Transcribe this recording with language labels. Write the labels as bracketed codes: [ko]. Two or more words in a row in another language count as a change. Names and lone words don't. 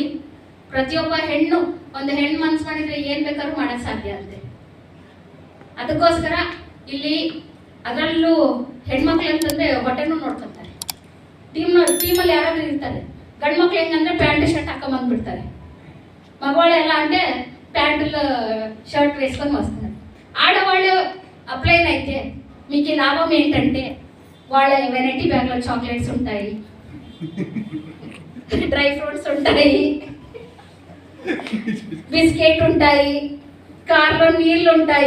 [kn] ಪ್ರತಿಯೊಬ್ಬ ಹೆಣ್ಣು, ಒಂದು ಹೆಣ್ಣು ಮನ್ಸು ಮಾಡಿದ್ರೆ ಏನು ಬೇಕಾದ್ರೂ ಮಾಡೋಕ್ಕೆ ಸಾಧ್ಯ ಅಂತೆ. ಅದಕ್ಕೋಸ್ಕರ ಇಲ್ಲಿ ಅದರಲ್ಲೂ ಹೆಣ್ಮಕ್ಳು ಅಂತಂದರೆ ಹೊಟ್ಟೆನೂ ನೋಡ್ಕೊತಾರೆ. ಟೀಮಲ್ಲಿ ಯಾರಾದರೂ ಇರ್ತಾರೆ. ಗಂಡು ಮಕ್ಳು ಹೆಂಗಂದ್ರೆ [en] pant shirt [kn] ಹಾಕೊಂಬಂದ್ಬಿಡ್ತಾರೆ. [te] మగవాళ్ళెలా అంటే ప్యాంటులు షర్ట్ వేసుకొని వస్తున్నారు. ఆడవాళ్ళు అప్లైన్ అయితే మీకు లాభం ఏంటంటే వాళ్ళ వెరైటీ బ్యాగ్లో చాక్లెట్స్ ఉంటాయి, [en] dry fruits [te] ఉంటాయి, బిస్కెట్ ఉంటాయి, కార్లో నీళ్ళు ఉంటాయి.